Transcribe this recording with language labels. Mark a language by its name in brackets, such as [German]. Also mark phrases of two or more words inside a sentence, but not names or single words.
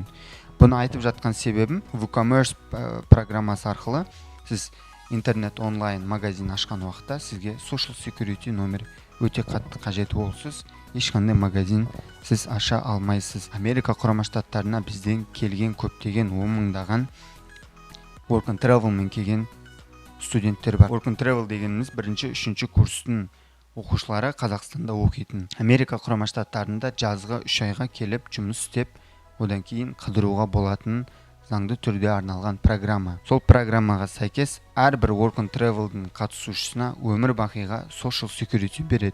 [Kazakh] Бұны айтып жатқан себебім, WooCommerce программасы арқылы сіз интернет онлайн магазин ашқан уақытта сізге Social Security номер өте қатты қажет болсыз, ешқандай магазин сіз аша алмайсыз. Америка құрама штаттарына бізден келген көптеген 10 мыңдаған Work and Travelмен келген студенттер бар. Work and Travel дегеніміз 1-3 курстың оқушылары Қазақстанда оқитын. Америка құрама штаттарында жазғы 3 айға келіп жұмыс істеп, одан кейін қыдыруға болатын заңды түрде арналған программа. Сол программаға сәйкес әрбір Work and Travel'дің қатысушысына өмір бақиға Social Security береді.